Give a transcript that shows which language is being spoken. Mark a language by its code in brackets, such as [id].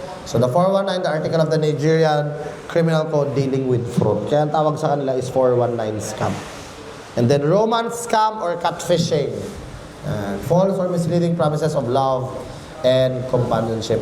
[en] So the 419, the article of the Nigerian Criminal Code dealing with fraud. [tl] Kaya ang tawag sa kanila is 419 scam. [en] And then romance scam or catfishing. False or misleading promises of love and companionship.